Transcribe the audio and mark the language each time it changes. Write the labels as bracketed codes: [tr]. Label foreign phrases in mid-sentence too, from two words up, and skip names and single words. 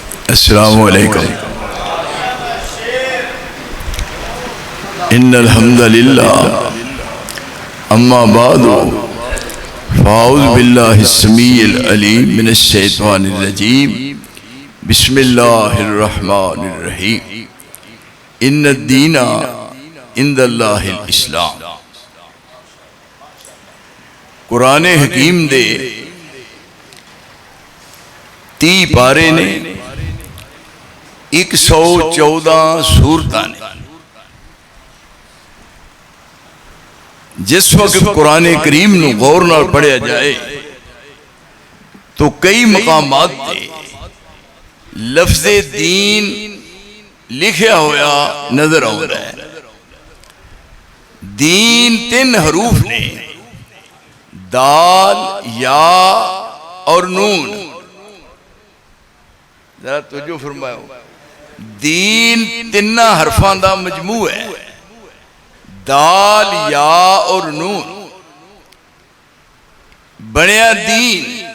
[ar] السلام علیکم۔ ان الحمد للہ اما بعد فاعوذ باللہ السمیع العلیم من الشیطان الرجیم بسم اللہ الرحمن الرحیم ان الدین عند اللہ الاسلام۔ [pa] قرآن حکیم دے 30 پارے نے 114 سورتاں نے۔ جس وقت قرآن کریم نو غور نال پڑھیا جائے تو کئی مقامات تے لفظ دین لکھیا ہویا [ur] نظر آتا ہے۔ [pa] دین 3 حروف نے، دال، یا اور نون۔ ذرا توجہ فرماؤ، دین 3 حرفاں دا مجموع ہے، دال، یا اور نون بنیا دین۔